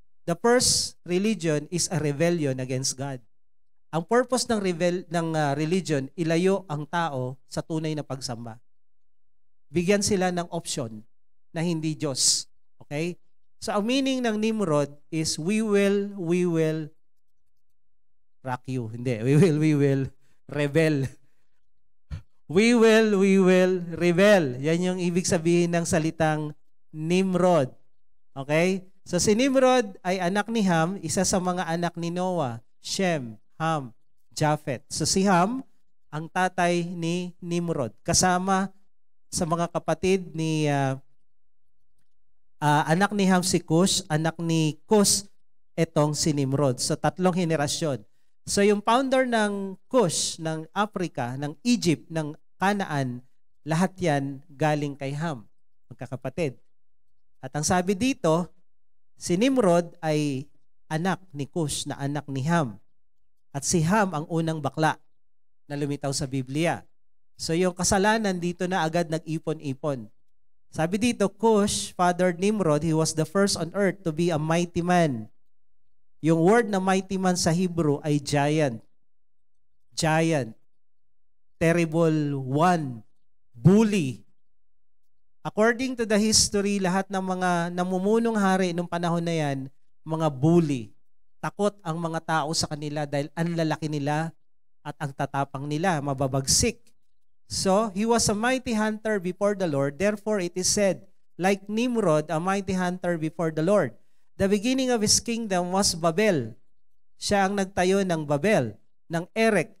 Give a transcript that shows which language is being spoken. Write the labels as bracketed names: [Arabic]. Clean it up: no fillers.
[English] The first religion is a rebellion against God. [Filipino] Ang purpose ng religion, ilayo ang tao sa tunay na pagsamba. Bigyan sila ng option na hindi Diyos. [English] Okay? So, ang meaning ng Nimrod is we will rock you. [Filipino] Hindi. [English] We will rebel. We will rebel. [Filipino] Yan yung ibig sabihin ng salitang Nimrod. Okay? So, si Nimrod ay anak ni Ham, isa sa mga anak ni Noah, Shem, Ham, Japhet. So, si Ham, ang tatay ni Nimrod. Kasama sa mga kapatid ni anak ni Ham si Cush, anak ni Cush, etong si Nimrod. So, 3 henerasyon. So, yung founder ng Cush, ng Africa, ng Egypt, ng Canaan, lahat yan galing kay Ham, magkakapatid. At ang sabi dito, si Nimrod ay anak ni Cush na anak ni Ham. At si Ham ang unang bakla na lumitaw sa Biblia. So, yung kasalanan dito na agad nag-ipon-ipon. Sabi dito, [English] Cush fathered Nimrod. He was the first on earth to be a mighty man. Yung word na mighty man sa Hebrew ay giant. Giant. Terrible one. Bully. According to the history, [Filipino] lahat ng mga namumunong hari nung panahon na yan, mga bully. Takot ang mga tao sa kanila dahil ang lalaki nila at ang tatapang nila, mababagsik. [English] So, he was a mighty hunter before the Lord. Therefore, it is said, like Nimrod, a mighty hunter before the Lord. The beginning of his kingdom was Babel. [Filipino] Siya ang nagtayo ng Babel, ng Erech.